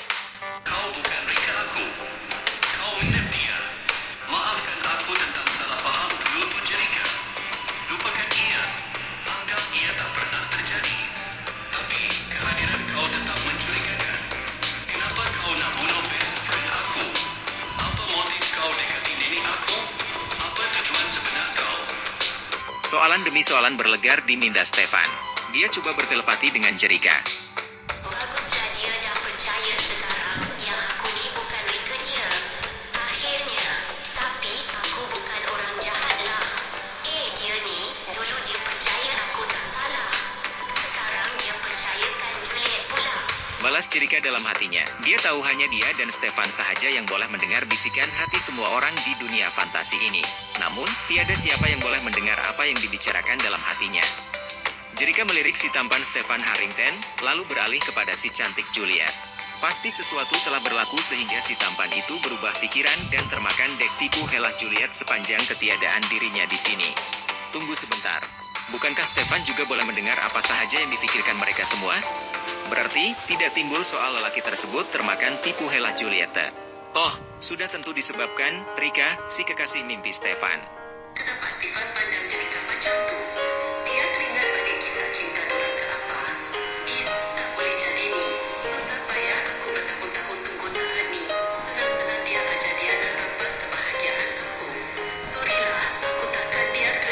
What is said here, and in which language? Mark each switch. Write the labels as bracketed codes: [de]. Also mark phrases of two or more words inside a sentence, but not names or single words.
[ms] Kau bukan Rika aku. Kau mirip dia. Maafkan aku tentang salah paham dulu tu Jerika. Lupakan ia. Anggap ia tak pernah terjadi. Tapi kehadiran kau tetap mencurigakan. Kenapa kau nak bunuh [en] best friend [ms] aku? Apa motif kau dekati nenek aku? Apa tujuan sebenar kau? Soalan demi soalan berlegar di minda Stefan. Dia coba bertelepati dengan Jerika. Baguslah dia dah percaya sekarang yang aku ni bukan Rika dia. Akhirnya, tapi aku bukan orang jahat lah. Dia ni, dulu dia percaya aku tak salah. Sekarang dia percayakan Juliet pula. Balas Jerika dalam hatinya. Dia tahu hanya dia dan Stefan sahaja yang boleh mendengar bisikan hati semua orang di dunia fantasi ini. Namun, tiada siapa yang boleh mendengar apa yang dibicarakan dalam hatinya. Jerika melirik si tampan Stefan Harrington, lalu beralih kepada si cantik Juliet. Pasti sesuatu telah berlaku sehingga si tampan itu berubah pikiran dan termakan dek tipu helah Juliet sepanjang ketiadaan dirinya di sini. Tunggu sebentar. Bukankah Stefan juga boleh mendengar apa sahaja yang dipikirkan mereka semua? Berarti tidak timbul soal lelaki tersebut termakan tipu helah Julieta. Oh, sudah tentu disebabkan Rika, si kekasih mimpi Stefan. Kenapa Stefan pandang cerita macam tu? Dia teringat balik kisah cinta dorang ke apa? Tak boleh jadi ni. Susah payah aku bertahun-tahun tunggu saat ni. Senang-senang dia aja dia nak rampas kebahagiaan aku. Sorry lah, aku takkan biarkan.